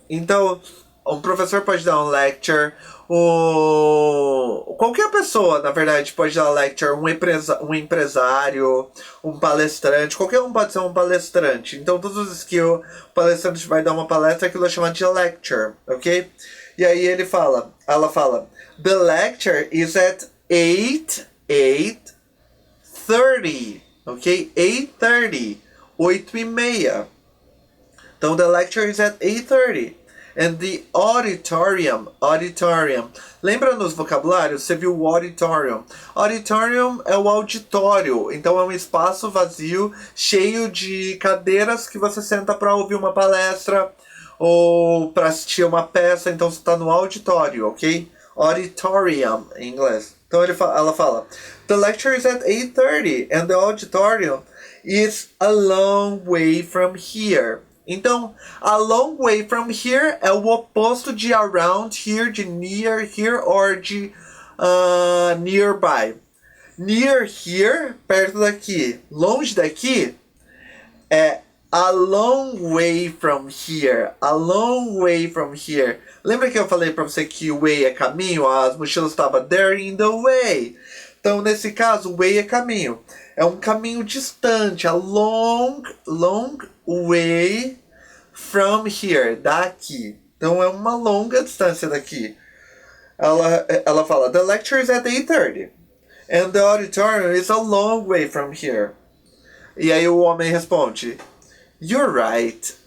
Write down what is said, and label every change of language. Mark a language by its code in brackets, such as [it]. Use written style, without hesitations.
[pt] Então, um professor pode dar um lecture. Qualquer pessoa, na verdade, pode dar lecture, um empresário, um palestrante, qualquer um pode ser um palestrante. Então, todas as vezes que o palestrante vai dar uma palestra, aquilo é chamado de lecture, ok? E aí ela fala, [en] the lecture is at 8:30, ok? 8:30, 8:30. [pt] Então, [en] the lecture is at 8:30. And the auditorium. [pt] Lembra nos vocabulários? Você viu o auditorium. Auditorium é o auditório. Então é um espaço vazio, cheio de cadeiras que você senta para ouvir uma palestra ou para assistir uma peça. Então você está no auditório, ok? Auditorium, em inglês. Então ela fala, [en] the lecture is at 8:30 and the auditorium is a long way from here. [pt] Então, [en] a long way from here [pt] é o oposto de around here, de near here, or de nearby. [en] Near here, [pt] perto daqui. Longe daqui é [en] a long way from here. A long way from here. [pt] Lembra que eu falei para você que o way é caminho? As mochilas estavam [en] there in the way. [pt] Então, nesse caso, way é caminho. É um caminho distante. [en] A long way from here. [pt] Daqui. Então, é uma longa distância daqui. Ela fala, [en] the lecture is at 8:30. And the auditorium is a long way from here. [pt] E aí o homem responde, [en] you're right.